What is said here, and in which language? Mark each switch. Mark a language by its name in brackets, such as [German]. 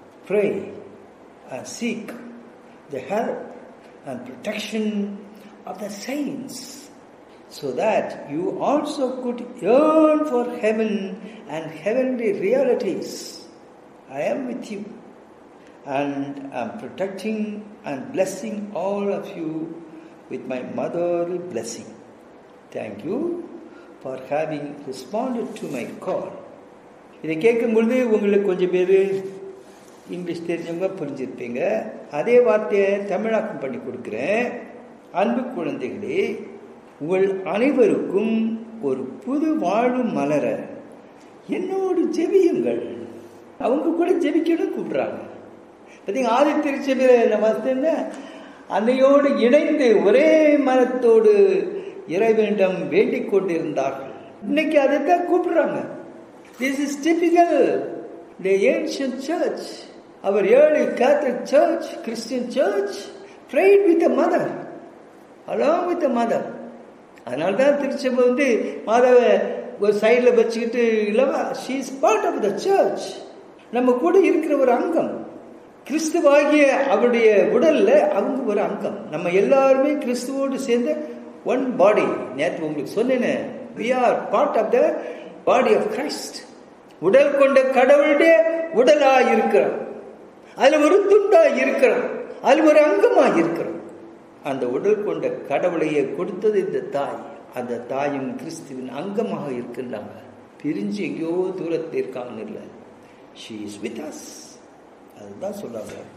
[English] Pray and seek the help and protection of the saints, so that you also could yearn for heaven and heavenly realities. I am with you and am protecting and blessing all of you with my motherly blessing. Thank you for having responded to my call. [Tamil] இதை கேட்கும் பொழுது உங்களுக்கு கொஞ்சம் பேர் English தெரிஞ்சவங்க புரிஞ்சிருப்பீங்க. அதே வார்த்தையை தமிழாக்கம் பண்ணி கொடுக்குறேன். அன்பு குழந்தைகளே, உங்கள் அனைவருக்கும் ஒரு புது வாழ்வு மலர என்னோடு ஜெபியுங்கள். அவங்க கூட ஜெபிக்கணும் கூப்பிடுறாங்க. பார்த்தீங்க, ஆதி திருச்சபையில் நம்ம வசந்த அன்னையோடு இணைந்து ஒரே மனத்தோடு இறைவனிடம் வேண்டிக் கொண்டிருந்தார்கள். இன்னைக்கு அதை தான் கூப்பிடுறாங்க. [English] This is typical the ancient church. Our early Catholic church, Christian church, prayed with the mother, along with the mother. [Tamil] அதனால்தான் திருச்சபை மாதாவை ஒரு சைடில் வச்சுக்கிட்டு இல்லவா, [English] she is part of the church. [Tamil] நம்ம கூட இருக்கிற ஒரு அங்கம். கிறிஸ்துவாகிய அவருடைய உடல்ல அவங்க ஒரு அங்கம். நம்ம எல்லாருமே கிறிஸ்துவோடு சேர்ந்த ஒன் பாடி. நேற்று உங்களுக்கு சொன்னேன், [English] we are part of the body of Christ. [Tamil] உடல் கொண்ட கடவுளுடைய உடலா இருக்கிறோம். அதுல ஒரு துண்டா இருக்கிறோம். அதுல ஒரு அங்கமா இருக்கிறோம். அந்த உடல் கொண்ட கடவுளையே கொடுத்தது இந்த தாய். அந்த தாயும் கிறிஸ்துவின் அங்கமாக இருக்கின்றாங்க. பிரிஞ்சு எங்கேயோ தூரத்தில் இருக்காங்க இல்லை. [English] She is with us. [Tamil] அதுதான் சொல்றாங்க.